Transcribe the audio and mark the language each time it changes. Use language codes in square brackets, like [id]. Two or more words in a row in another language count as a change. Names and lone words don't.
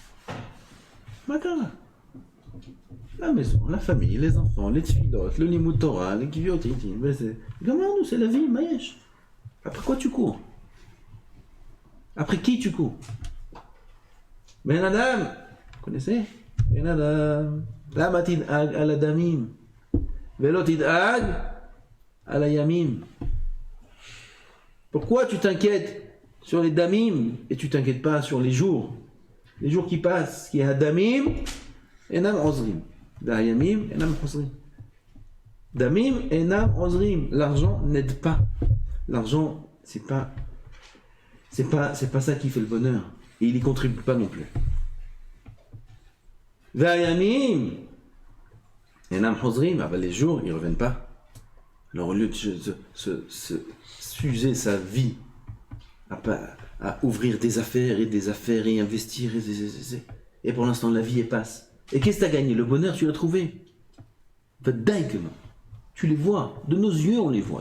[fr] La maison, la famille, les enfants, les tfilotes, le [he] לימוד תורה, [fr] les kiviotitim, nous c'est la vie, maïch. Après quoi tu cours? Après qui tu cours? Ben Adam, vous connaissez? [he] בן אדם, למה תדאג על דמים, ולא תדאג על ימים. [fr] Pourquoi tu t'inquiètes sur les damim et tu t'inquiètes pas sur les jours qui passent, qui est [he] דמים, אינם עוזרים, דה ימים, אינם עוזרים. דמים אינם עוזרים. [fr] L'argent n'aide pas. L'argent, c'est pas ça qui fait le bonheur. Et il y contribue pas non plus. [he] וימים אינם עוזרים. [fr] Ah ben les jours, ils reviennent pas. Alors au lieu de s'user sa vie à ouvrir des affaires et investir et pour l'instant la vie elle passe. Et qu'est-ce que tu as gagné? Le bonheur, tu l'as trouvé. Tu les vois. De nos yeux, on les voit.